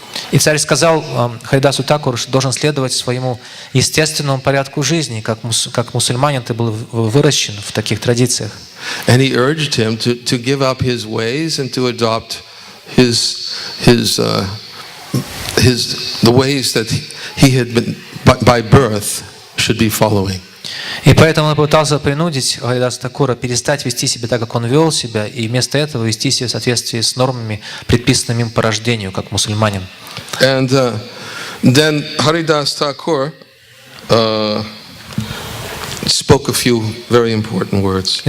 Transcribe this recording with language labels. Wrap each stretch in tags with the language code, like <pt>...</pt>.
<ru>И царь сказал Харидасу Такуру, что должен следовать своему естественному порядку жизни, как мусульманин ты был выращен в таких традициях.</ru> <en>And he urged him to give up his ways and to adopt the ways that he had been by birth should be following.</en> <ru>И поэтому он пытался принудить Харидаса Такура перестать вести себя так, как он вел себя, и вместо этого вести себя в соответствии с нормами, предписанными им по рождению, как мусульманин.</ru> <en>And then Haridas Thakur spoke a few very important words.</en>